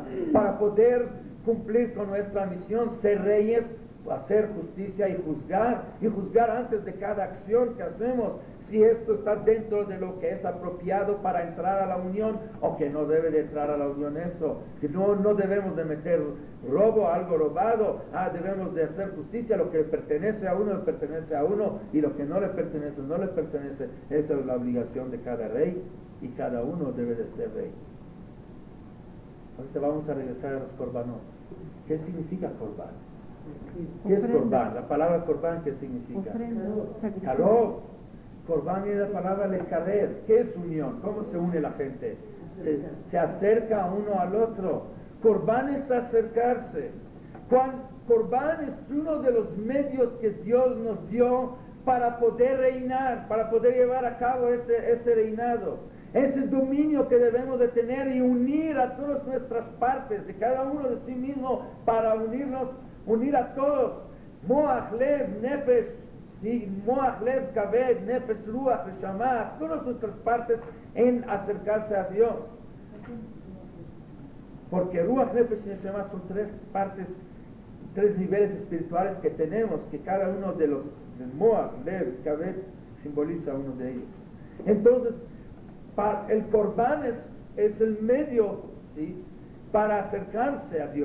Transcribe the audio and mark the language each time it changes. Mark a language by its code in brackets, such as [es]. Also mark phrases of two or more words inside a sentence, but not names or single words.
[es] Para poder cumplir con nuestra misión, ser reyes, hacer justicia y juzgar antes de cada acción que hacemos, si esto está dentro de lo que es apropiado para entrar a la unión o que no debe de entrar a la unión eso, que no debemos de meter robo, algo robado, debemos de hacer justicia, lo que le pertenece a uno y lo que no le pertenece, esa es la obligación de cada rey y cada uno debe de ser rey. Ahorita vamos a regresar a los korbanot. ¿Qué significa korban? ¿Qué es korban? La palabra korban, ¿qué significa? Karov. Korban es la palabra lekarer. ¿Qué es unión? ¿Cómo se une la gente? Se acerca uno al otro. Korban es acercarse. Korban es uno de los medios que Dios nos dio para poder reinar, para poder llevar a cabo ese reinado. Ese dominio que debemos de tener y unir a todas nuestras partes, de cada uno de sí mismo, para unir a todos. [he] מוח, לב, נפש, מוח, לב, כבד, נפש, רוח, נשמה, [es] todas nuestras partes en acercarse a Dios. Porque [he] רוח, נפש [es] y Neshama son tres partes, tres niveles espirituales que tenemos, que cada uno de los [he] מוח, לב, כבד [es] simboliza uno de ellos. Entonces, el korban es el medio, ¿sí?, para acercarse a Dios.